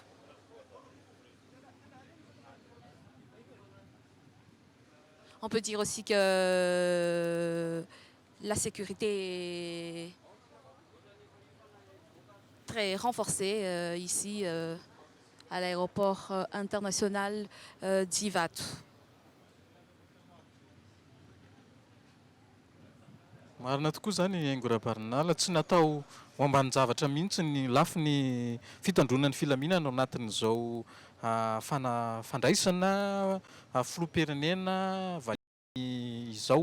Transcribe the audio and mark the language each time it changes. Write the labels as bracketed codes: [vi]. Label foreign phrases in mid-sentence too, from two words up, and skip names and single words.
[fr] On peut dire aussi que la sécurité est très renforcée ici à l'aéroport international d'Ivatu. [mg] Marina tokoa zany haingo rahabarinala tsy natao ho ambanin-javatra mihitsy ny lafiny fitandronan'ny filaminana ao anatin'izao fandraisana filoham-pirenena vahiny izao.